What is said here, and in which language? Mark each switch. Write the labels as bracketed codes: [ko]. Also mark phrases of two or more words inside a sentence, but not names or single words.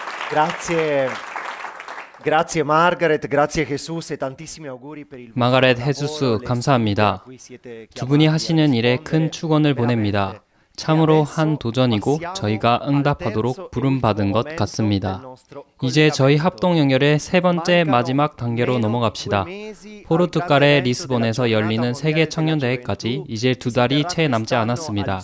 [it] Grazie Margaret, grazie Jesus e tantissimi auguri per il [ko] 마가렛 헤수스 감사합니다. 두 분이 하시는 일에 큰 축원을 보냅니다. 참으로 한 도전이고 저희가 응답하도록 부름받은 것 같습니다. 이제 저희 합동 연결의 세 번째 마지막 단계로 넘어갑시다. 포르투갈의 리스본에서 열리는 세계 청년대회까지 이제 2달이 채 남지 않았습니다.